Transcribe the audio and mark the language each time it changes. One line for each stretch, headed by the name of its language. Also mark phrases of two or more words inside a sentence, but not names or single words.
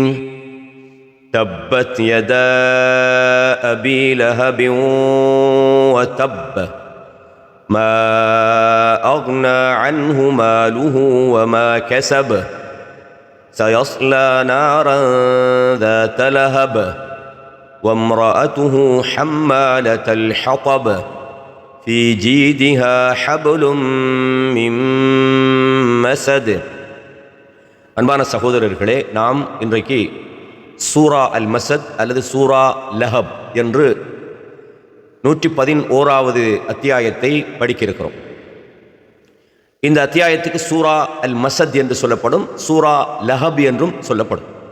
Arabic: تبت يدا أبي لهب وتب ما أغنى عنه ماله وما كسب سيصلى نارا ذات لهب وامرأته حمالة الحطب في جيدها حبل من مسد.
Tamil: அன்பான சகோதரர்களே, நாம் இன்றைக்கு சூரா அல் மசத் அல்லது சூரா லஹப் என்று 111வது அத்தியாயத்தை படிக்க இருக்கிறோம். இந்த அத்தியாயத்துக்கு சூரா அல் மசத் என்று சொல்லப்படும், சூரா லஹப் என்றும் சொல்லப்படும்.